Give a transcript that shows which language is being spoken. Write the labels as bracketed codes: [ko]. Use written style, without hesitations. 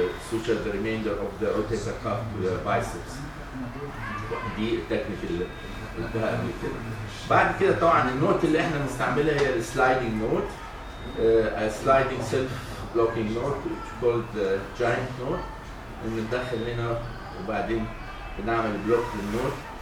[en] suture the remainder of the rotator cuff to the biceps. [ar] دي التكنيك اللي قلتها قبل كده. بعد كده طبعا النوت اللي احنا بنستعملها هي السلايدنج نوت. [en] A sliding self-blocking note which is called the giant note. [ar] بندخل هنا وبعدين بنعمل بلوك للنوت.